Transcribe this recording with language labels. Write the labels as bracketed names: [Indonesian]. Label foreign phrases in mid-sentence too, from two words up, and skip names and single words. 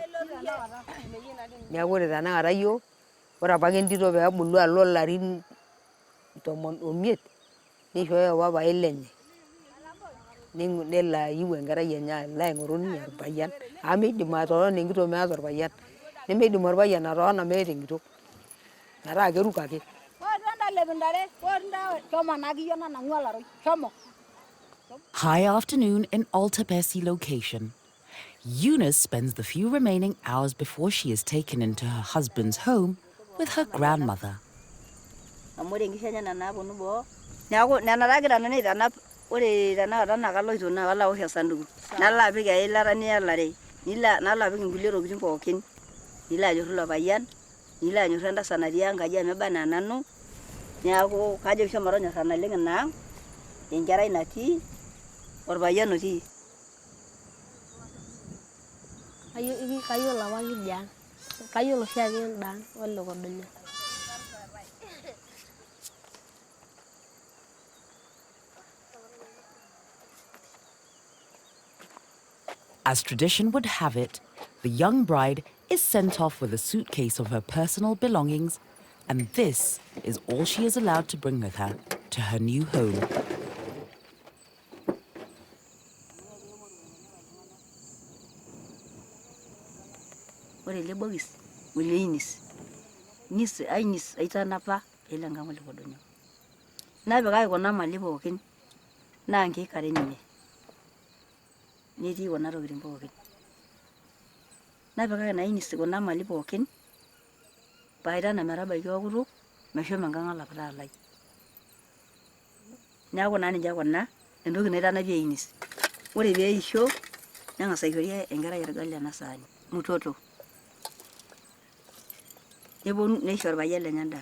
[Masai] Neeku ore tenakata iyiok, ore apake entito peebulu alo ilarin 15 neishooyo papai lenye nelo ayiu enkerai enye alo aing'oru ninye orpayian amu miidim atotona enkitok meeta orpayian, nemeidim orpayian atotona meeta enkitok metaa keruko ake. [English] High afternoon in Altabesi location. Eunice spends the few remaining hours before she is taken into her husband's home with her grandmother. [Masai] Ore tenakata naa kaloito naa kalo awosh esanduku nalo apik eilata nielare nalo apik inkulie tokitin pookin nilo ajoru ilo payian nilo anyorru entasat natii enkaji amu eba enaa nanu, neeku kajoki shomo tonyorra naleng inaang enkerai natii orpayian otii. Kayiolo apa kidiang kayiolo oshiake endaa ole Kadono. [English] As tradition would have it, the young bride is sent off with a suitcase of her personal belongings, and this is all she is allowed to bring with her to her new home. [Masai] Ore le bogis, ule Eunice. Eunice aitanapa elanga ole Kadono. Napika kuna mali pookin naa nkikare ninye. Netii kuna tokitin pookin. Napika na Eunice kuna mali pookin paitana metabaiki okutuk meshomo enkang olapita lai. Neeku naa ninche kuna entoki naitanapie Eunice. Ore pee eisho neng'as aishori enkerai orgali ena saani mutoto. Neponu neisho orpayian lenye endaa.